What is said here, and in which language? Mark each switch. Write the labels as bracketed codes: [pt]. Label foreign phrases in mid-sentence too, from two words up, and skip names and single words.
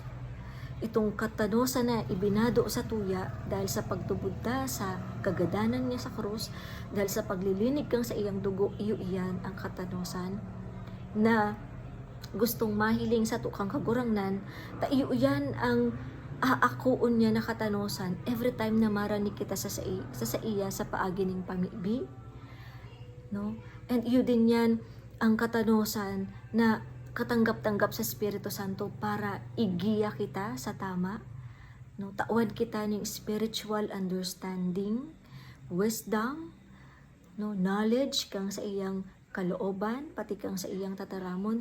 [bik] Itong katanosan na ibinado sa tuya dahil sa pagtubod ta sa kagadanan niya sa krus, dahil sa paglilinig kang sa iyang dugo, iyo iyan ang katanosan na gustong mahiling sa tukang kagurangnan, ta iyo iyan ang aakuon niya na katanosan [en] every time [bik] na marani kita sa iya sa paagi ning pamibi, no? And iyo din yan ang katanosan na katanggap-tanggap sa Espiritu Santo para igiya kita sa tama, no? Tawan kita ng [en] spiritual understanding, wisdom, [bik] no? Knowledge kang sa iyang kalooban, pati kang sa iyang tataramon.